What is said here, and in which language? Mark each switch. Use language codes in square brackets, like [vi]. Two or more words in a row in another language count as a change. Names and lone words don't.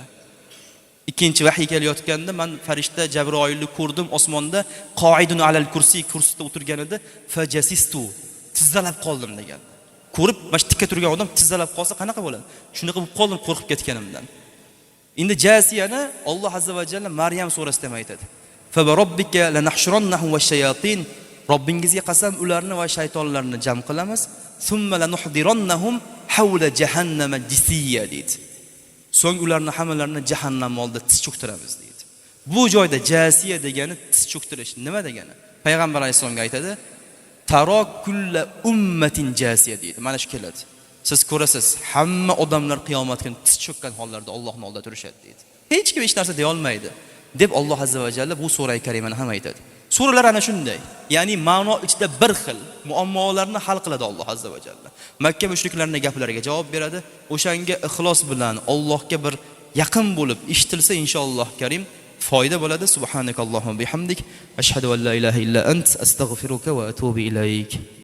[uz] Ikkinchi vahiy kelayotganda men farishta Jabroilni ko'rdim osmonda, [ar] قاعد على الكرسي, [uz] kursida o'tirganida fajasistu, tizzalab qoldim degan. Ko'rib, mana tikka turgan odam tizzalab qolsa qanaqa bo'ladi? Shunaqa bo'lib qoldim qo'rqib ketganimdan. Endi Jasiyani Alloh [ar] عز وجل [uz] Maryam surasida ham aytadi. [ar] فوربك لنحشرنهم والشياطين. [uz] Robbingizga qasam ularni va shaytonlarni jam qilamiz. [ar] ثم لنحضرنهم حول جهنم جثيا deydi. [uz] So'ng ularni hammalarini jahannam oldida tiz cho'ktiramiz deydi. Bu joyda Jasiya degani tiz cho'ktirish nima degani? Payg'ambar alayhisolamga aytadi: [ar] "ترى كل أمة جاثية" [uz] deydi. Mana shu keladi. Siz ko'rasiz, hamma odamlar qiyomat kuni tiz cho'kkan hollarda Allohning oldida turishadi deydi. Hech kim hech narsa deya olmaydi deb Alloh [ar] عز وجل [uz] bu sura karimani ham aytadi. Suralar ana shunday. Ya'ni ma'no ichida bir xil muammolarni hal qiladi Alloh [ar] عز وجل. [uz] Makka mushriklarining gaplariga javob beradi. O'shanga ixlos bilan Allohga bir yaqin bo'lib eshitilsa inshaalloh karim foyda bo'ladi. [ar] سبحانك اللهم بحمدك، أشهد أن لا إله إلا أنت, أستغفرك وأتوب إليك.